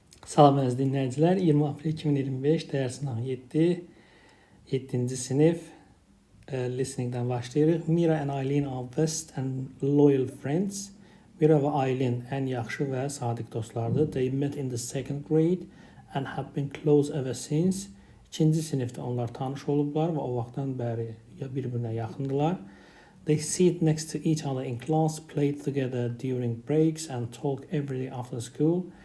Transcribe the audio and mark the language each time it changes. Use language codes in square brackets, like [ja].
[az] Salam əziz dinləyicilər, 20 aprel 2025 dərs sınavı 7-ci sinif listeningdən başlayırıq. [en] Mira and Aylin are best and loyal friends. [az] Mira və Aylin ən yaxşı və sadiq dostlardır. [en] They met in the second grade and have been close ever since. [az] İkinci sinifdə onlar tanış olublar və o vaxtdan bəri bir-birinə yaxındılar. [en] They sit next to each other in class, play together during breaks and talk every day after school.